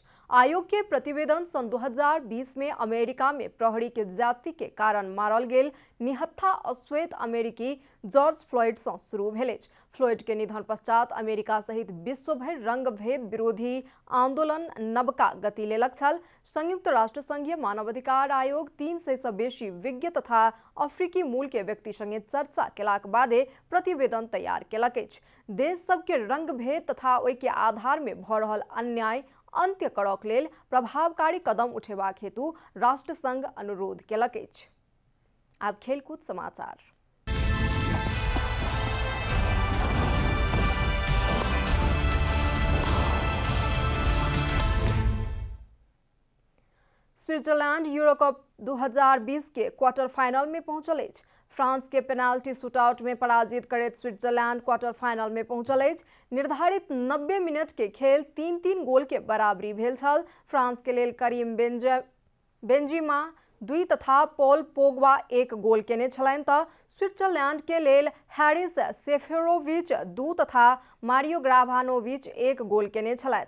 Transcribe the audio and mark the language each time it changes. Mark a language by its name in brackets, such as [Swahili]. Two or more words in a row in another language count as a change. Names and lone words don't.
[Maithili] आयोग के प्रतिवेदन सन 2020 में अमेरिका में प्रहरी के ज्यादती के कारण मारल गेल निहत्था अश्वेत अमेरिकी जॉर्ज फ्लॉयड सँ शुरू भेल अछि। फ्लॉयड के निधन पश्चात अमेरिका सहित विश्व भरि रंगभेद विरोधी आंदोलन नवका गति लेलक छल। संयुक्त राष्ट्र संघीय मानवाधिकार आयोग 300 सँ बेसी विज्ञ तथा अफ्रीकी मूल के व्यक्ति संगे चर्चा केलाक बादे प्रतिवेदन तैयार केलक अछि। देश सबके रंगभेद तथा ओहि के आधार में भऽ रहल अन्याय अंत्य करक लेल प्रभावकारी कदम उठेबाक हेतु राष्ट्र संघ अनुरोध केलक अछि। आब खेलकूद समाचार। स्विट्जरलैंड यूरो कप 2020 के [English] quarter final [Maithili] में पहुंचल अछि। फ्रांस के [English] penalty shootout [Maithili] में पराजित करैत स्विट्जरलैंड [English] quarter final [Maithili] में पहुंचल अछि। निर्धारित 90 मिनट के खेल 3-3 गोल के बराबरी भेल छल। फ्रांस के लेल करीम बेंजिमा 2 तथा पॉल पोगबा 1 गोल केने छलनि तऽ स्विट्जरलैंड के लेल हैरिस सेफेरोविच 2 तथा मारियो ग्राभानोविच 1 गोल केने छलथि।